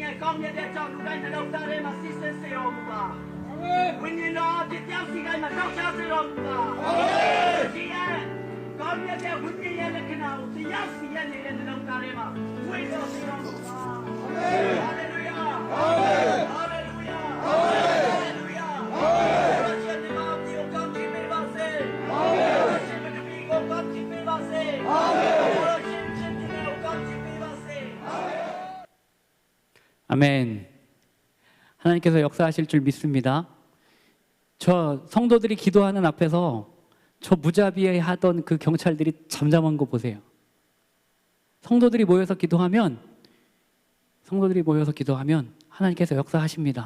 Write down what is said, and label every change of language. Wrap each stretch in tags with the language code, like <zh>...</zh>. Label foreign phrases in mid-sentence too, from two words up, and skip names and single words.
<my>ရဲ့ကောင်းမြတ်တဲ့ကြောင့်လူတိုင်းနှလုံးသားထဲမှာစစ်စစ်စေတော်မူပါဝိညာဉ်တော်တယောက်စီတိုင်းမှာတောက်ချစေတော်မူပါဒီရဲ့ကောင်းမြတ်တဲ့ဝိညာဉ်ရဲ့လက္ခဏာကိုတယောက်စီရဲ့နေတဲ့နှလုံးသားထဲမှာဝိတော်စေတော်မူပါဟာလေလုယာဟာလေလုယာဟာလေလုယာဟာရှင်ဒီမှာဒီကိုကောင်းချီးပေးပါစေဟာရှင်ဒီကိုကောင်းချီးပေးပါစေဟာရှင်ဒီကိုကောင်းချီးပေးပါစေ</my> <ko>아멘. 하나님께서 역사하실 줄 믿습니다. 저 성도들이 기도하는 앞에서 저 무자비해 하던 그 경찰들이 잠잠한 거 보세요. 성도들이 모여서 기도하면 하나님께서 역사하십니다.</ko>